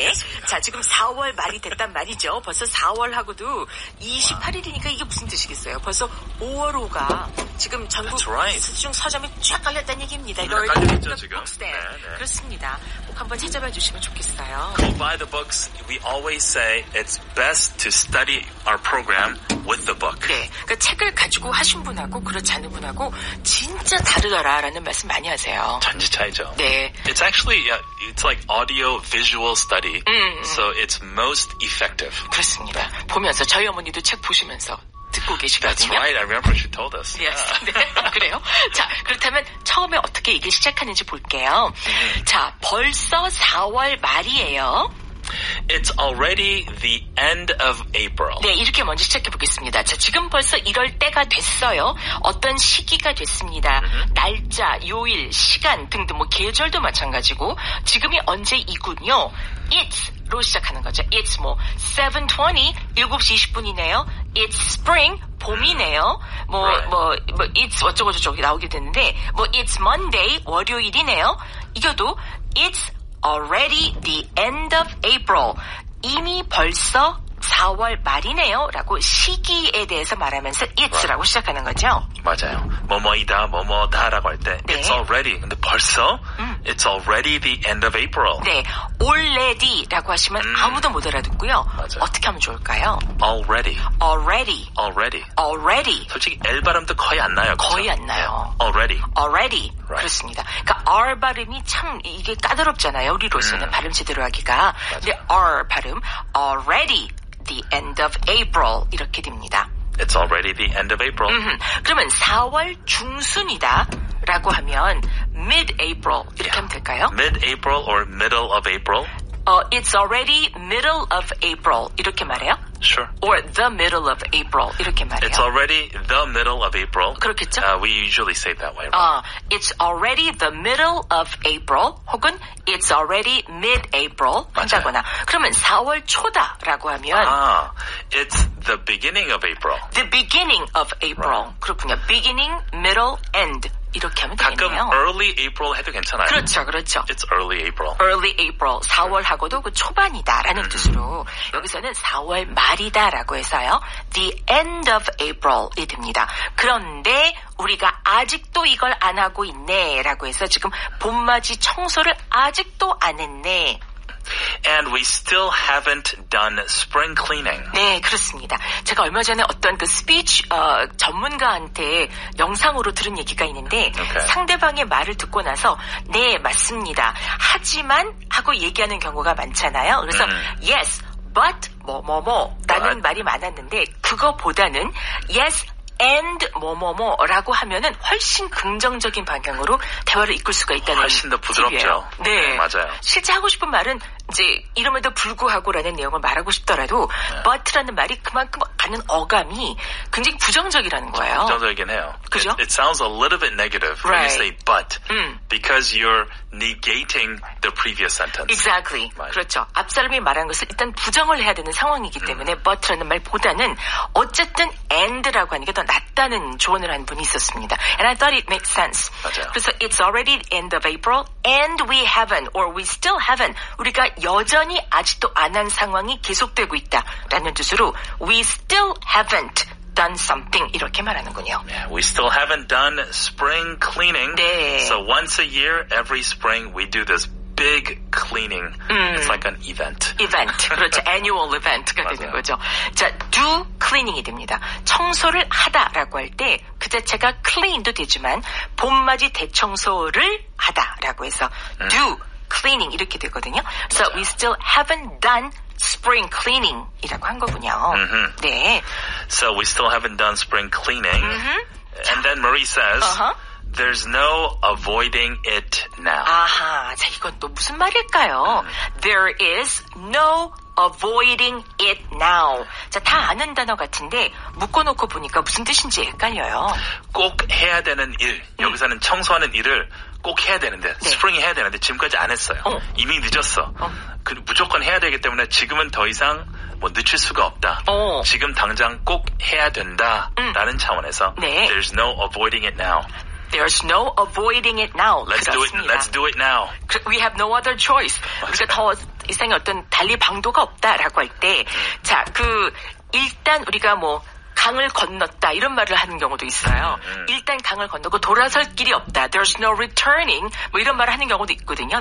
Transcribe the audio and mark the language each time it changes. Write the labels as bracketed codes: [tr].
[ko] 알겠습니다. 자, 지금 4월 말이 됐단 말이죠. 벌써 4월하고도 28일이니까 이게 무슨 뜻이겠어요? 벌써 5월호가 지금 전국 수중 서점에 쫙 깔렸다는 얘기입니다. 깔려있죠, 지금. 네. 그렇습니다. 꼭 한번 찾아봐 주시면 좋겠어요. [en] Go buy the books. We always say it's best to study our program with the book. [ko] 네. 그러니까 책을 가지고 하신 분하고 그렇지 않은 분하고 진짜 다르더라라는 말씀 많이 하세요. 전지 차이죠. 네. [en] It's actually, it's like audio visual study. So it's most effective. [ko] 그렇습니다. 보면서 저희 어머니도 책 보시면서 듣고 계시거든요. [en] That's right. I remember she told us. Yes. [ko] 네. 그래요? 자, 그렇다면 처음에 어떻게 이게 시작하는지 볼게요. 자, 벌써 4월 말이에요. [en] It's already the end of April. [ko] 네, 이렇게 먼저 시작해 보겠습니다. 자, 지금 벌써 이럴 때가 됐어요. 어떤 시기가 됐습니다. 날짜, 요일, 시간 등등 계절도 마찬가지고 지금이 언제이군요. It's로 시작하는 거죠. [en] It's 7:20, [ko] 7시 20분이네요. [en] It's spring, [ko] 봄이네요. It's 어쩌고저쩌고 나오게 되는데 [en] It's Monday, [ko] 월요일이네요. 이겨도 [en] It's already the end of April. [ko] 이미 벌써 4월 말이네요. 라고 시기에 대해서 말하면서 it's라고 시작하는 거죠. 맞아요. 뭐뭐이다, 뭐뭐다라고 할 때 네. [en] it's already. [ko] 근데 벌써 [en] it's already the end of April. [ko] 네, already라고 하시면 아무도 못 알아듣고요. 맞아요. 어떻게 하면 좋을까요? [en] Already. Already. Already. Already. [ko] 솔직히 L 발음도 거의 안 나요. 그렇죠? 거의 안 나요. [en] Already. Already. Right. [ko] 그렇습니다. 그러니까 R 발음이 참 이게 까다롭잖아요. 우리로서는 발음 제대로 하기가. 근데 R 발음 [en] already the end of April [ko] 이렇게 됩니다. [en] It's already the end of April. [ko] 그러면 4월 중순이다 라고 하면 [en] mid-April [ko] 이렇게 하면 될까요? [en] Mid-April or middle of April? It's already middle of April [ko] 이렇게 말해요? [en] Sure. Or the middle of April [ko] 이렇게 말해요? [en] It's already the middle of April. [ko] 그렇겠죠? [en] We usually say it that way. Right? It's already the middle of April [ko] 혹은 [en] it's already mid-April [ko] 한다거나 그러면 4월 초다라고 하면 [en] it's the beginning of April. The beginning of April. Right. [ko] 그렇군요. [en] Beginning, middle, end [ko] 이렇게 하면 가끔 되겠네요. [en] early April [ko] 해도 괜찮아요. 그렇죠, 그렇죠. [en] It's early April. Early April, [ko] 4월하고도 그 초반이다라는 뜻으로 여기서는 4월 말이다라고 해서요. [en] The end of April [ko] 이 됩니다. 그런데 우리가 아직도 이걸 안 하고 있네라고 해서 지금 봄맞이 청소를 아직도 안 했네. [en] And we still haven't done spring cleaning. [ko] 네, 그렇습니다. 제가 얼마 전에 어떤 그 스피치 전문가한테 영상으로 들은 얘기가 있는데 [en] Okay. [ko] 상대방의 말을 듣고 나서 네, 맞습니다. 하지만 하고 얘기하는 경우가 많잖아요. 그래서 [en] yes, but [ko] 라는 [en] But. [ko] 말이 많았는데 그거보다는 [en] yes, and [ko] 뭐라고 하면은 훨씬 긍정적인 방향으로 대화를 이끌 수가 있다는 훨씬 더 부드럽죠. 팁이에요. 네, 맞아요. 실제 하고 싶은 말은 이제 이름에도 불구하고라는 내용을 말하고 싶더라도 but라는 말이 그만큼 가는 어감이 굉장히 부정적이라는 거예요. 부정적이긴 해요. 그죠? [en] It sounds a little bit negative when you Right. say but because you're negating the previous sentence. Exactly. [ko] 맞아요. 그렇죠. 앞사람이 말한 것을 일단 부정을 해야 되는 상황이기 때문에 but라는 말보다는 어쨌든 and라고 하는 게 더 낫다는 조언을 한 분이 있었습니다. [en] And I thought it made sense. [ko] 맞아요. [en] 그래서 it's already end of April and we haven't or we still haven't. [ko] 우리가 여전히 아직도 안 한 상황이 계속되고 있다라는 뜻으로 [en] we still haven't done something [ko] 이렇게 말하는군요. [en] Yeah, we still haven't done spring cleaning. [ko] 네. [en] So once a year, every spring, we do this big cleaning. It's like an event. [ko] event. 그렇죠. [en] annual event [ko] 가 되는 맞아요. 거죠. 자, [en] do cleaning [ko] 이 됩니다. 청소를 하다라고 할 때 그 자체가 clean도 되지만 봄맞이 대청소를 하다라고 해서 do cleaning 이렇게 되거든요. [en] So we still haven't done spring cleaning [ko] 이라고 한 거군요. 네. [en] So we still haven't done spring cleaning. And then Marie says, there's no avoiding it now. [ko] 아하, 자, 이건 또 무슨 말일까요? [en] There is no avoiding it now. [ko] 자, 다 아는 단어 같은데 묶어놓고 보니까 무슨 뜻인지 헷갈려요. 꼭 해야 되는 일, 여기서는 청소하는 일을 꼭 해야 되는데, 스프링이 해야 되는데 지금까지 안 했어요. 이미 늦었어. 무조건 해야 되기 때문에 지금은 더 이상 뭐 늦출 수가 없다. 지금 당장 꼭 해야 된다라는 차원에서 네. [en] There's no avoiding it now. There's no avoiding it now. Let's do it. 그렇습니다. Let's do it now. We have no other choice. [ko] 우리가 더 이상의 어떤 달리 방도가 없다라고 할 때, 자, 일단 우리가 뭐 강을 건넜다 이런 말을 하는 경우도 있어요. 일단 강을 건너고 돌아설 길이 없다. [en] There's no returning [ko] 뭐 이런 말을 하는 경우도 있거든요.